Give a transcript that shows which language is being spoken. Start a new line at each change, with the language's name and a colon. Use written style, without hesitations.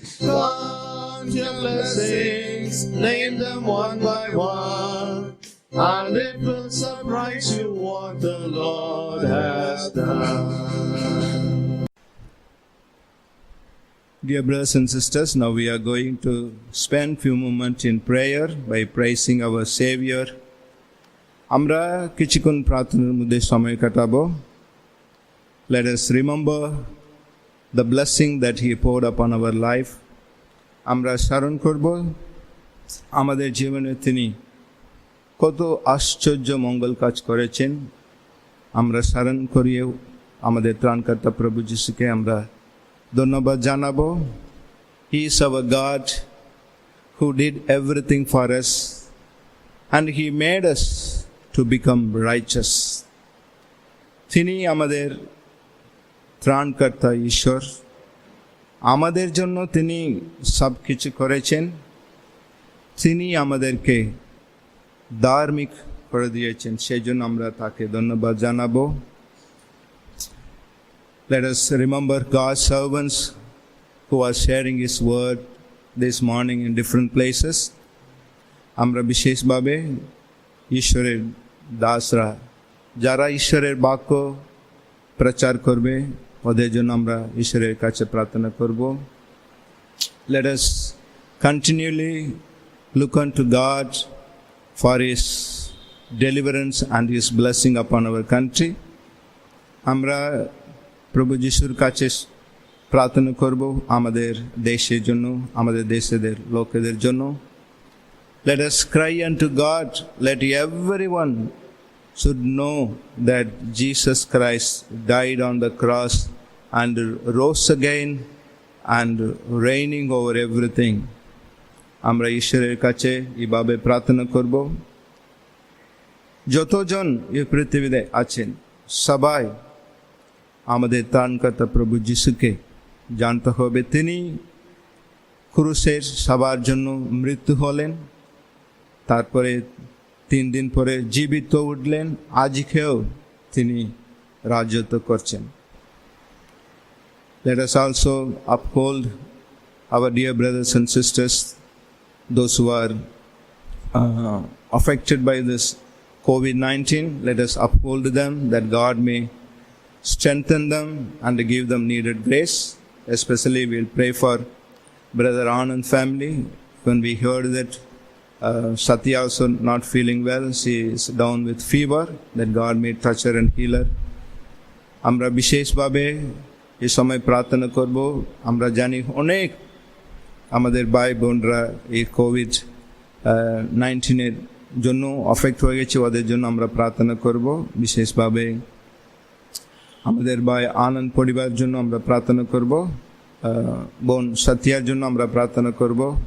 English: Count your blessings, name them one by one, and it will surprise you what the Lord has done. Dear brothers and sisters, now we are going to spend few moments in prayer by praising our Savior.
Bangla: আমরা কিছুক্ষণ প্রার্থনার মধ্যে সময় কাটাবো।
English: Let us remember the blessing that He poured upon our life.
Bangla: আমরা স্মরণ করব আমাদের জীবনে তিনি কত আশ্চর্য মঙ্গল কাজ করেছেন। আমরা স্মরণ করিয়ে আমাদের ত্রাণকর্তা প্রভু যিশুকে আমরা ধন্যবাদ জানাবো।
English: He is our God who did everything for us, and He made us to become righteous.
Bangla: তিনি আমাদের ত্রাণকর্তা ঈশ্বর, আমাদের জন্য তিনি সব কিছু করেছেন, তিনি আমাদেরকে ধার্মিক করে দিয়েছেন, সেই জন্য আমরা তাকে ধন্যবাদ জানাবো।
English: Let us remember God's servants who are sharing His word this morning in different places.
Bangla: আমরা বিশেষভাবে ঈশ্বরের দাসরা যারা ঈশ্বরের বাক্য প্রচার করবে ওদের জন্য আমরা ঈশ্বরের কাছে প্রার্থনা করব।
English: Let us continually look unto God for His deliverance and His blessing upon our country.
Bangla: আমরা প্রভু যিশুর কাছে প্রার্থনা করব আমাদের দেশের জন্য, আমাদের দেশের লোকেদের জন্য।
English: Let us cry unto God, let everyone should know that Jesus Christ died on the cross and rose again and reigning over everything.
Bangla: আমরা ঈশ্বরের কাছে এইভাবে প্রার্থনা করব। যতজন এই পৃথিবীতে আছেন সবাই আমাদের ত্রাণকর্তা প্রভু যিশুকে জানতে হবে। তিনি ক্রুশের সবার জন্য মৃত্যু হলেন, তারপরে 3 দিন পরে জীবিত উঠলেন, আজকেও তিনি রাজত্ব করছেন।
English: Let us also uphold our dear brothers and sisters, those who are affected by this COVID-19. Let us uphold them that God may strengthen them and give them needed grace. Especially we'll pray for Brother Anand family. When we heard that Satya also not feeling well, she is down with fever, that God may touch her and heal her.
Bangla: আমরা বিশেষভাবে এই সময় প্রার্থনা করব। আমরা জানি অনেক আমাদের ভাই বোনরা এই COVID-19 জন্য অফেক্ট হয়ে গেছে, ওদের জন্য আমরা প্রার্থনা করব। বিশেষভাবে আমাদের ভাই আনন্দ পরিবারের জন্য আমরা প্রার্থনা করব, বোন সত্যার জন্য আমরা প্রার্থনা করব।